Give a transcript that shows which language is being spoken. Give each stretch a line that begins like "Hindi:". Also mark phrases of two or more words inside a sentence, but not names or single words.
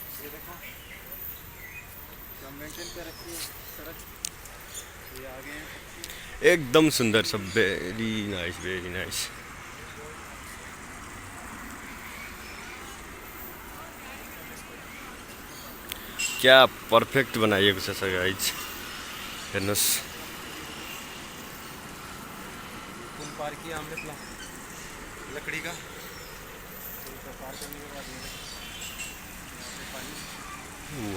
Nepali: एकदम सुन्दर छ
English: very nice
Nepali: क्या परफेक्ट बनाइएको छ गाइज हेर्नुहोस्
Hindi: पुल पार किया हमने लकड़ी का पुल को पार करने के बाद यहाँ पे पानी